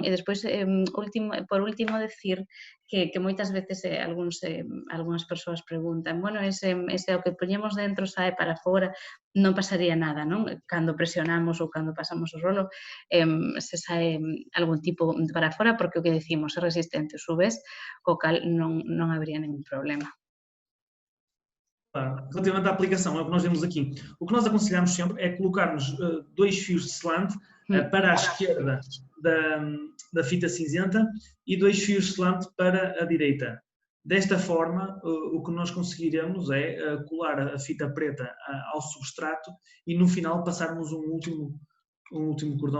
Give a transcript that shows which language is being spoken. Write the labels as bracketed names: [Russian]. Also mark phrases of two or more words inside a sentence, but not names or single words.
[Galician] E despois, por último, decir que moitas veces algunhas persoas preguntan, bueno, ese o que poñemos dentro sae para fora, non pasaría nada, non? Cando presionamos ou cando pasamos o rolo, se sae algún tipo para fora, porque o que decimos é resistente aos UVs, co cal non habría ningún problema. [Portuguese] Relativamente à aplicação, é o que nós vemos aqui. O que nós aconselhamos sempre é colocarmos 2 fios de selant para a esquerda da fita cinzenta e 2 fios de selant para a direita. Desta forma, o que nós conseguiremos é colar a fita preta ao substrato e no final passarmos um último cordão.